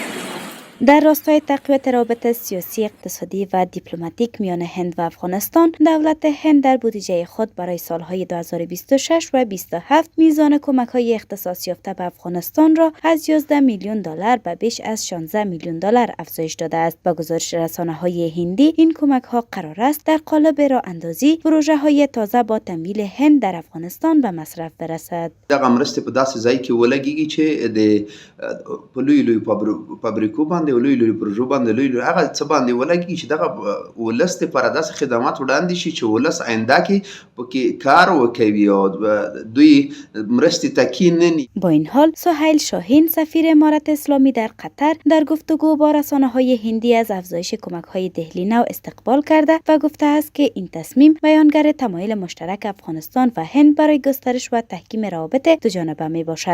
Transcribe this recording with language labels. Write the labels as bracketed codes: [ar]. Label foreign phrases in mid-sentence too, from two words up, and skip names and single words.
[fa] در راستای تقویت روابط سیاسی، اقتصادی و دیپلماتیک میان هند و افغانستان، دولت هند در بودجه خود برای سالهای 2026 و 27 میزان کمک‌های اختصاص یافته به افغانستان را از 11 میلیون دلار به بیش از 16 میلیون دلار افزایش داده است. با گزارش رسانه‌های هندی، این کمک‌ها قرار است در قالب راه‌اندازی پروژه‌های تازه با تمویل هند در افغانستان به مصرف برسد. [ps] دغه مرستې په داسې ځای کې ولګیږي چې د په لوی فابریکو باندې لوی پروژو باندې لوی هغه څه باندې ولګیږي چې دغه ولس لپاره داسې خدمات وړاندې شي چې ولس آینده کې پکې کار وکوي او دوی مرستې تکي نه ني. [fa] با این حال سهیل شاهین سفیر امارات اسلامی در قطر در گفتگو با رسانه‌های هندی از افزایش کمک‌های دهلی نو استقبال کرده و گفته است که این تصمیم بیانگر تمایل مشترک افغانستان و هند برای گسترش و تحکیم روابط دوجانبه می باشد.